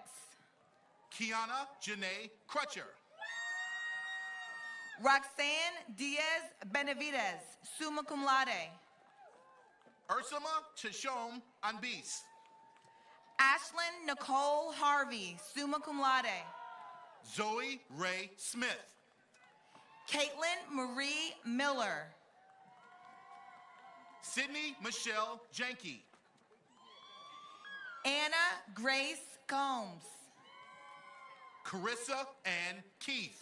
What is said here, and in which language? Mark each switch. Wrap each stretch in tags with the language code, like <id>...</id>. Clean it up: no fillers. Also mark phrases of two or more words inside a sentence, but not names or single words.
<en>Kiana Janae Crutcher. Roxanne Diaz Benavides,</en> <la>summa cum laude.</la> <en>Ursula Chishom Anbis. Ashlyn Nicole Harvey,</en> <la>summa cum laude.</la> <en>Zoe Ray Smith. Caitlin Marie Miller. Sydney Michelle Janke. Anna Grace Combs. Carissa Ann Keith.</en>